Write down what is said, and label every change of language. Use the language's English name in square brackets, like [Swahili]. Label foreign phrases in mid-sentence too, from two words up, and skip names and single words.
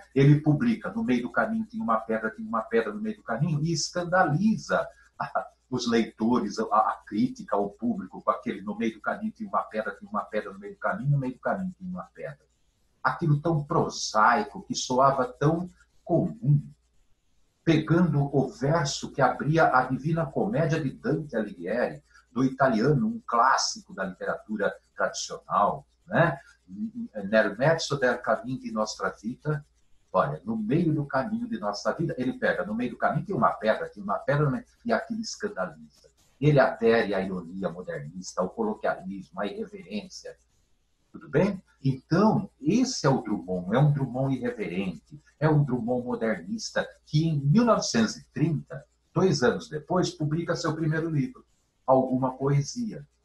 [Portuguese] Ele publica No Meio do Caminho, tem uma pedra no meio do caminho, e escandaliza os leitores, a crítica, o público, com aquele No Meio do Caminho tem uma pedra no meio do caminho, no meio do caminho tem uma pedra. Aquilo tão prosaico, que soava tão comum, pegando o verso que abria a Divina Comédia de Dante Alighieri, do italiano, um clássico da literatura tradicional, né? [Italian] Nel mezzo del cammino di nostra vita, [Portuguese] Olha, no meio do caminho de nossa vida, ele pega, no meio do caminho tem uma pedra, e aquilo escandaliza. Ele adere à ironia modernista, ao coloquialismo, à irreverência. Tudo bem? Então, esse é o Drummond, é um Drummond irreverente, é um Drummond modernista, que em 1930, 2 anos depois, publica seu primeiro livro, Alguma Poesia.